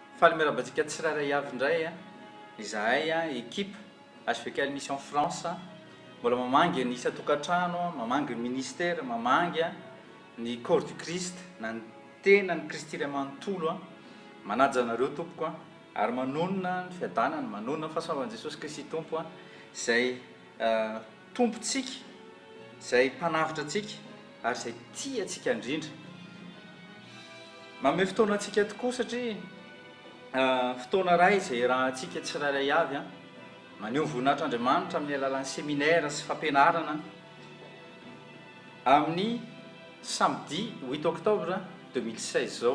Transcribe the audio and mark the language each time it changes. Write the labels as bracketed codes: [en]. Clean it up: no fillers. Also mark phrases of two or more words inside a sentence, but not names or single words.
[mg] Falemerabantsika tsirairay avy indray a izahay a ekipa HVK Mission France mbola mamangy ny isa-tokantrano, mamangy ny ministère, mamangy ny [fr] corps du Christ [mg] na ny tena ny Kristy iray manontolo a manaja anareo tompoko a ary manonona ny fiadanany, manonona ny fahasoavan'i Jesosy Kristy tompo a izay tompontsika, izay mpanavitra antsika ary izay tia antsika indrindra. Manome fotoana antsika tokoa satria fotoana iray izay raha antsika tsirairay avy a maneho ny voninahitran'Andriamanitra amin'ny alalan'ny séminaire sy fampianarana amin'ny [fr] samedi 8 octobre 2016 [mg] zao.